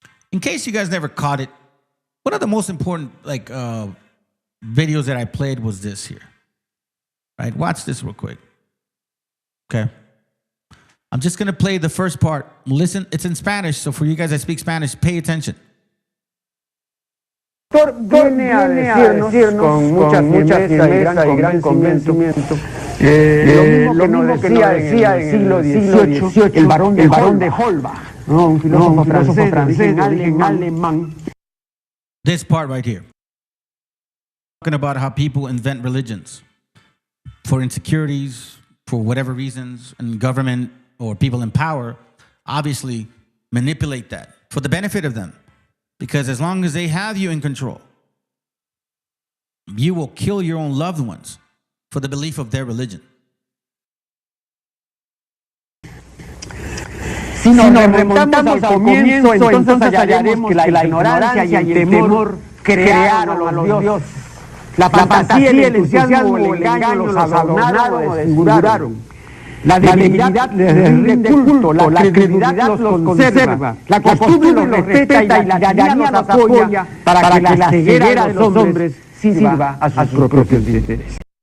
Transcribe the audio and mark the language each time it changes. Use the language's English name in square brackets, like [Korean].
[English] In case you guys never caught it, one of the most important videos that I played was this here. Right? Watch this real quick. Okay. I'm just going to play the first part. Listen, it's in Spanish, so for you guys that speak Spanish, pay attention. [Spanish] Viene a decirnos con mucha firmeza y gran convencimiento lo mismo que nos decía en el siglo XVIII el barón de Holbach, un filósofo francés de origen alemán. [English] This part right here. Talking about how people invent religions for insecurities, for whatever reasons, and government or people in power obviously manipulate that for the benefit of them. Because as long as they have you in control, you will kill your own loved ones for the belief of their religion. [Spanish] Si nos remontamos al comienzo, entonces hallaremos que la ignorancia y el temor crearon a los dioses. La fantasía, el entusiasmo, el engaño los adornaron o desfiguraron. La debilidad les rinde culto, la credulidad los conserva, la costumbre los respeta y la tiranía los apoya para que la ceguera de los hombres sirva a sus propios intereses.